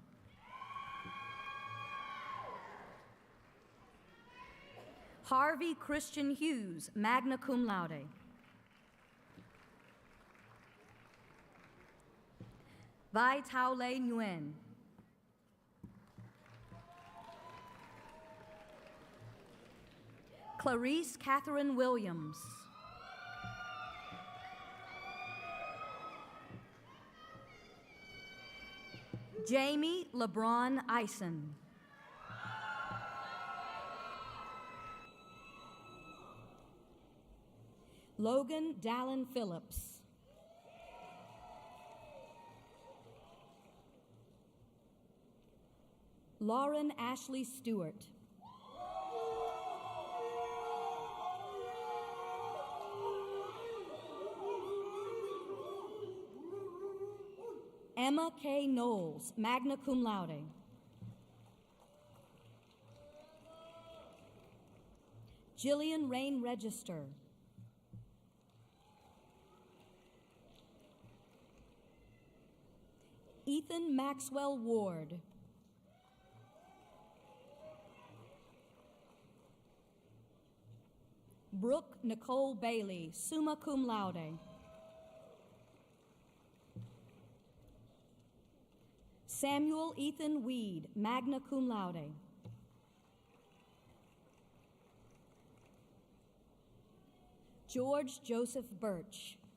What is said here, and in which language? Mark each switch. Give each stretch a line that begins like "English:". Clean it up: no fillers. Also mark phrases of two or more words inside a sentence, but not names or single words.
English: Harvey Christian Hughes,
Latin: magna cum laude.
English: Vai Tao Le Nguyen. Clarice Catherine Williams. Jamie LeBron Eisen. Logan Dallin Phillips. Lauren Ashley Stewart. Emma K. Knowles,
Latin: magna cum laude.
English: Jillian Rain Register. Ethan Maxwell Ward. Brooke Nicole Bailey,
Latin: summa cum laude.
English: Samuel Ethan Weed,
Latin: magna cum laude.
English: George Joseph Birch.